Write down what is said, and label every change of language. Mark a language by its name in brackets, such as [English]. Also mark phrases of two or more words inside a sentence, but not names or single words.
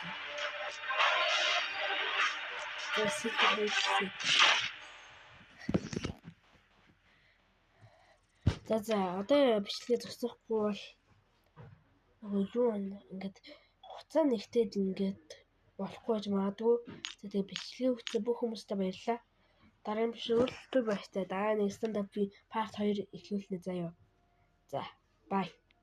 [Mongolian] За одоо бичлэгээ зогсохгүй бол юу ингээд хуцаа нэгтээд ингээд болохгүй гэж магадгүй. Тэгээ бичлэгээ өгсөн бүх хүмүүстээ баярлалаа. Дараагийн бичлэгт баяртай. Дараа нэг [English] stand up part 2 [Mongolian] эхлүүлнэ заяа. За, bye.